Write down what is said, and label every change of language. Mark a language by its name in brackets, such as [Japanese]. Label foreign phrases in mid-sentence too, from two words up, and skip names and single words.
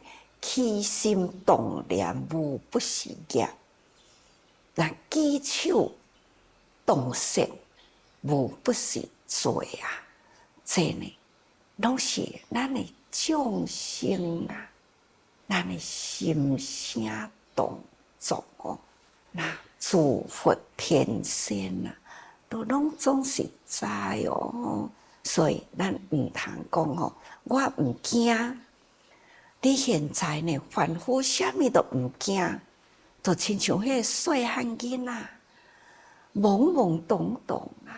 [Min Nan Chinese] 起心动念无不是业，那举手动舌无不是罪啊！这呢，拢是咱的众生啊，咱的心声动作哦。那诸佛天仙啊，都拢总是知哦。所以咱毋通讲哦，我毋惊。你现在呢，凡夫啥物都毋惊，就亲像迄个细汉囡仔，懵懵懂懂啊。